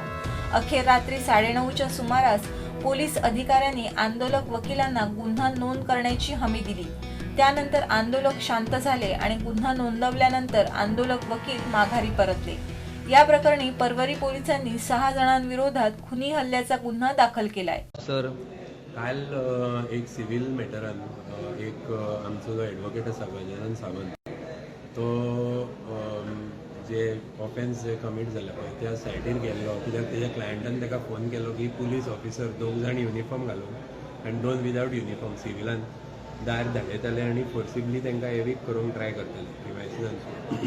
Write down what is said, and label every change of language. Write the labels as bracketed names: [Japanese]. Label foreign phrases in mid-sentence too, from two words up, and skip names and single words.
[Marathi] अखेर रात्री 9:30च्या सुमारास पोलीस अधिकाऱ्यांनी आंदोलक वकिलांना गुन्हा नोंद करण्याची हमी दिली। त्यानंतर आंदोलक शांत झाले आणि गुन्हा नोंदवल्यानंतर आंदोलक वकील माघारी परतले। या प्रकरणी परवरी पोलिसांनी 6 जणांविरोधात खुनी हल्ल्याचा गुन्हा दाखल केलाय। [Konkani] सर काल एक सिव्हिल मॅटरान एक आमचो जो एडवोकेट आसा गजानन सावंत तो जे ऑफेन्स जे कमीट जाला पळय त्या सायटीर गेल्लो, कित्याक तेज्या क्लायंटान ताका फोन केलो की [English] police officer [Konkani] 2 जाण युनिफॉर्म घालून आनी 2 [English] without uniform [Konkani] सिव्हिलान दार धाडयताले आनी फोर्सिबली तांकां एविक्ट करूंक ट्राय करताले प्रिमायसिसांचो।